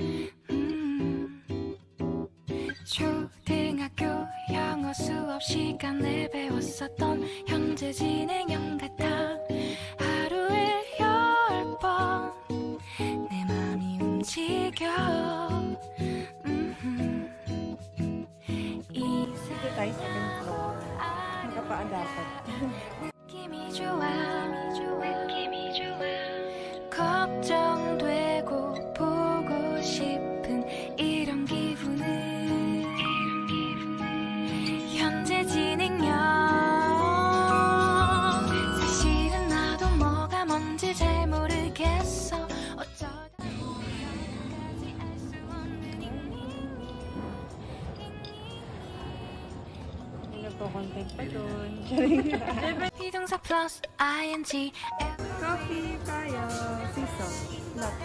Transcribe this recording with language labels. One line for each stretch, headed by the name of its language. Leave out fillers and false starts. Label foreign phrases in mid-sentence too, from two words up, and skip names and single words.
Korean: 초등학교 영어 수업 시간에 배웠었던 현재 진행형 같아 하루에 10번 내 맘이 움직여
Filipino: Dito tayo sa floor. Magkapaan dapat.
Korean: 느낌이 좋아 걱정되고 보고 싶은 이런 기분은 현재 진행형 사실은 나도 뭐가 뭔지 잘 모르겠어 어쩌다 까지 알 수 없는
Filipino: Nagpo-content pa doon.
Korean: 비동사 플러스 ing
Filipino: Coffee tayo. Siso.
English: Latte.